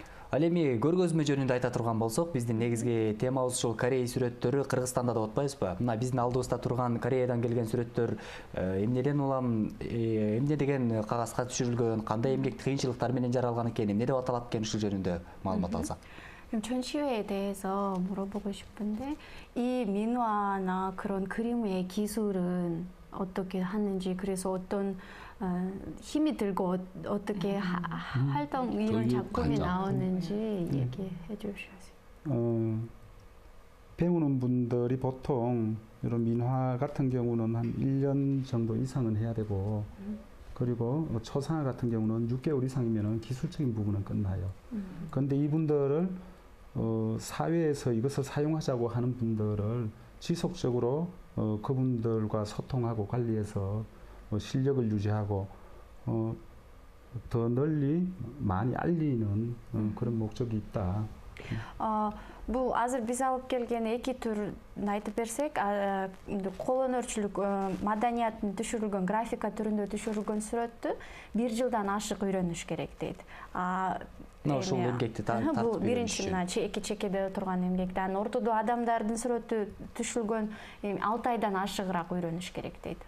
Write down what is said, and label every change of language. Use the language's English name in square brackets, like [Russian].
[Kyrgyz] Ал эми көргөзмө жөнүндө айта турган болсок, биздин негизги темабыз ушул Корея сүрөттөрү Кыргызстанда деп атпайбызбы? Мына биздин алдыбызда турган Кореядан келген сүрөттөр эмнеден улам, эмне деген кагазга түшүрүлгөн, кандай эмгек кыйынчылыктар менен жаралган экен, эмне деп аталат экен, ушул жөнүндө маалымат алсак. [Korean] 전시회에 대해서 물어보고 싶은데 이 민화나 그런 그림의 기술은 어떻게 하는지, 그래서 어떤 힘이 들고 어떻게 활동 이런 작품이 나오는지 얘기해 주셔야지. 배우는 분들이 보통 이런 민화 같은 경우는 한 1년 정도 이상은 해야 되고, 그리고 초상화 같은 경우는 6개월 이상이면 기술적인 부분은 끝나요. 그런데 이분들을 사회에서 이것을 사용하자고 하는 분들을 지속적으로 그분들과 소통하고 관리해서 실력을 유지하고 더 널리 많이 알리는 그런 목적이 있다. [Kyrgyz] Бул азыр биз алып келген эки түрүн айтып берсек, кол өнөрчүлүк маданиятын түшүрүлгөн, графика түрүндө түшүрүлгөн сүрөттү 1 жылдан ашык үйрөнүш керек дейт. Ошол эмгекти тартып бул биринчи мына эки чекеде турган эмгекти, анан ортодо адамдардын сүрөтү түшүлгөн 6 айдан ашыгыраак үйрөнүш керек дейт.